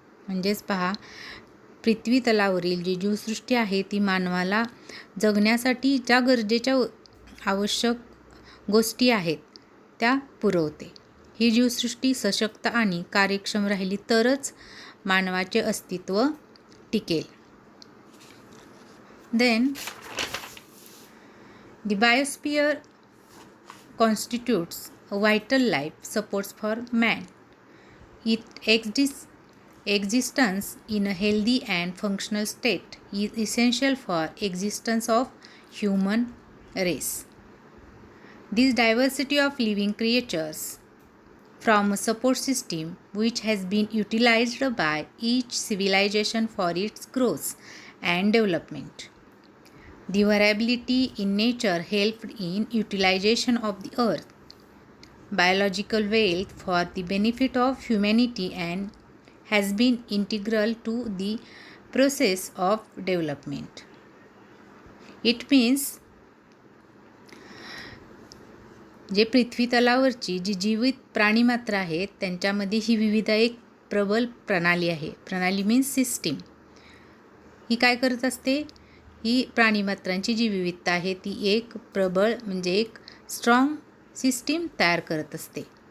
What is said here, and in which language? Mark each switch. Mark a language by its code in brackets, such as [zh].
[mr] म्हणजेच पहा, पृथ्वी तलावरील जी जीवसृष्टी आहे ती मानवाला जगण्यासाठी ज्या गरजेच्या आवश्यक गोष्टी आहेत त्या पुरवते. ही जीवसृष्टी सशक्त आणि कार्यक्षम राहिली तरच मानवाचे अस्तित्व टिकेल. [en] Then the biosphere constitutes a vital life supports for man. Its existence in a healthy and functional state is essential for existence of human race. This diversity of living creatures from a support system which has been utilized by each civilization for its growth and development. The variability in nature helped in utilization of the earth, biological wealth for the benefit of humanity and has been integral to the process of development. It means [mr] जे पृथ्वी तलावरची जी जीवित प्राणीमात्र आहेत त्यांच्यामध्ये ही विविध एक प्रबल प्रणाली आहे. प्रणाली मीन्स सिस्टीम. ही काय करत असते? ही प्राणीमात्रांची जी विविधता आहे ती एक प्रबळ म्हणजे एक स्ट्रॉंग सिस्टीम तयार करत असते.